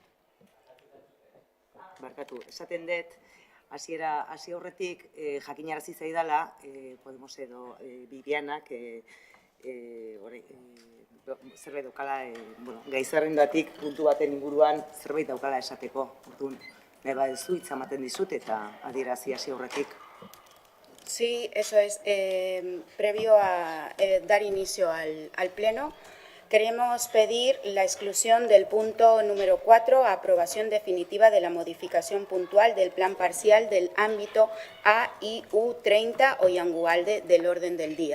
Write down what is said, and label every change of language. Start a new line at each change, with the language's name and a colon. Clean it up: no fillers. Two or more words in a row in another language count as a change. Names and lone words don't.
Basque: Barkatu, esaten dut, hasi aurretik jakinarazi zaidala, Podemos edo Bibianak zerbait daukala, gai zerrendatik puntu baten inguruan zerbait daukala esateko. Orduan, nahi baduzu hitza ematen dizut eta adierazi hasi aurretik.
Spanish: Sí, eso es. Previo a dar inicio al Pleno, queremos pedir la exclusión del punto número 4, aprobación definitiva de la modificación puntual del plan parcial del ámbito AIU30 Oiangualde del orden del día.